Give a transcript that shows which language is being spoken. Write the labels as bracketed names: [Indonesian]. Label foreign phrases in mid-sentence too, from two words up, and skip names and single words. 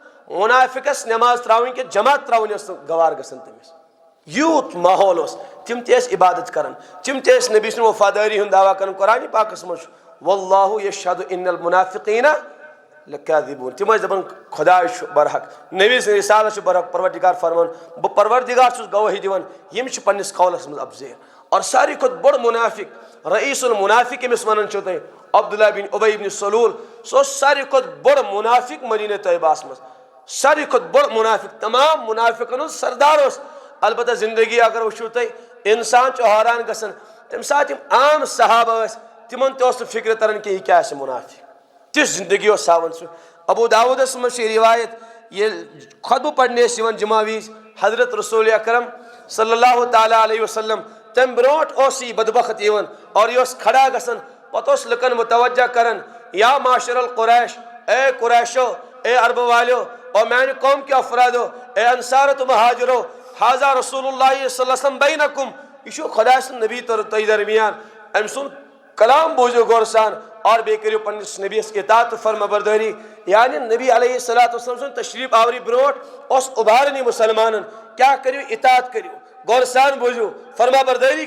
[Kashmiri] منافقس نماز تراوٕنۍ کینٛہہ جماعت تراوٕنۍ ٲس نہٕ گوار گژھان تٔمِس یوٗت ماحول اوس تِم تہِ ٲسۍ عبادت کران تِم تہِ ٲسۍ نبی سٕنٛدِ وفادٲری ہُنٛد دعوا کران قرآنِ پاکس منٛز چھُ [Arabic] واللہ یشہدُ ان المنافقین [Kashmiri] لکاذبون تِم ٲسۍ دپان خۄداے چھُ برحق نبی سٕنٛز رسالت چھُ برحق پروردگار فرمان بہٕ پروردگار چھُس گوٲہی دِوان یِم چھِ پننِس قولس منٛز افضیر اور ساروی کھۄتہٕ بوٚڑ منافق [Arabic] رئیس المنافق [Kashmiri] ییٚمِس ونان چھِو تُہۍ عبداللہ بن ابی بن سلول سُہ اوس ساروی کھۄتہٕ بوٚڑ منافق مدینہ طیبہس منٛز ساروی کھۄتہٕ بوٚڑ منافق تمام منافقن ہُنٛد سردار اوس البتہ زندگی اگر وٕچھِو تُہۍ انسان چھُ حٲران گژھان تمہِ ساتہٕ یِم عام صحابہ ٲسۍ تِمن تہِ اوس نہٕ فکرِ تران کہِ یہِ کیاہ آسہِ منافق تِژھ زندگی اوس ہاوان سُہ ابو داوٗدس منٛز چھِ روایت ییٚلہِ خۄطبہٕ پرنہِ ٲسۍ یِوان جمعہ وِزِ حضرت رسول اکرم [Arabic] صلی اللہ تعالیٰ علیہ وسلم [Kashmiri] تمہِ برونٛٹھ اوس یہِ بدبخت یِوان اور یہِ اوس کھڑا گژھان پتہٕ اوس لُکن متوجہ کران [Arabic] یا معاشر القریش [Kashmiri] اے قریشو اے عربہٕ والیو اور میانہِ قوم کے افرادو اے انصارو تہٕ مہاجرو [Arabic] حاضہ رسول اللہ صلی اللہ علیہ وسلم بینکم [Kashmiri] یہ چھُ خۄدا سُنٛد نبی تۄہہِ درمیان أمۍ سُنٛد کلام بوٗزِو غور سان اور بیٚیہِ کٔرِو پننِس نبیس اطاعت تہٕ فرما بردٲری یعنی نبی [Arabic] علیہ الصلوۃ والسلام [Kashmiri] سُنٛد تشریف آوری برونٛٹھ اوس اُباران یہِ مسلمانن کیاہ کٔرِو اطاعت کٔرِو غور سان بوٗزِو فرما بردٲری